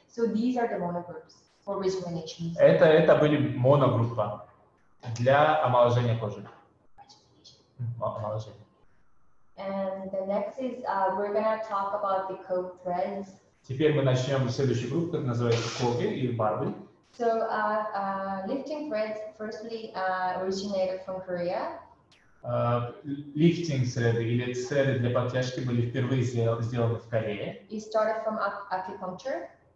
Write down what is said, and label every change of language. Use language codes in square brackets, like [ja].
[en] So these are the monogroups for rejuvenation. [ru] Это были моногруппа для омоложения кожи. Омоложения. [en] And the next is we're gonna talk about the code threads. [ru] Теперь мы начнем следующую группу, которая называется коги или барбы. [en] So lifting threads firstly originated from Korea. [ru] Лифтинг threads или threads для подтяжки были впервые сделаны в Корее. [en] It started from acupuncture.